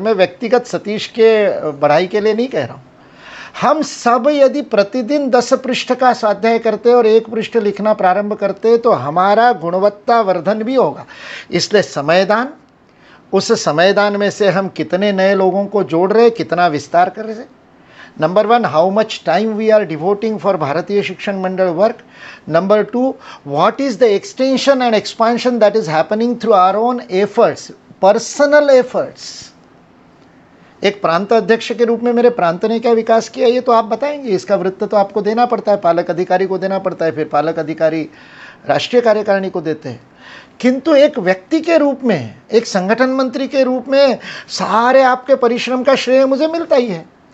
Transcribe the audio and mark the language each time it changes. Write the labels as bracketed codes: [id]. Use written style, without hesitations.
[hi] मैं व्यक्तिगत सतीश के बढ़ाई के लिए नहीं कह रहा हूँ। हम सब यदि प्रतिदिन 10 पृष्ठ का स्वाध्याय करते और 1 पृष्ठ लिखना प्रारंभ करते तो हमारा गुणवत्ता वर्धन भी होगा। इसलिए समयदान, उस समयदान में से हम कितने नए लोगों को जोड़ रहे, कितना विस्तार कर रहे। [en] Number 1, how much time we are devoting for Bharatiya Shikshan Mandal work. Number 2, what is the extension and expansion that is happening through our own efforts, personal efforts. [hi] एक प्रांत अध्यक्ष के रूप में मेरे प्रांत ने क्या विकास किया, ये तो आप बताएंगे। इसका वृत्त तो आपको देना पड़ता है, पालक अधिकारी को देना पड़ता है, फिर पालक अधिकारी राष्ट्रीय कार्यकारिणी को देते हैं। किंतु एक व्यक्ति के रूप में, एक संगठन मंत्री के रूप में सारे आपके परिश्रम का श्रेय मुझे मिलता ही है।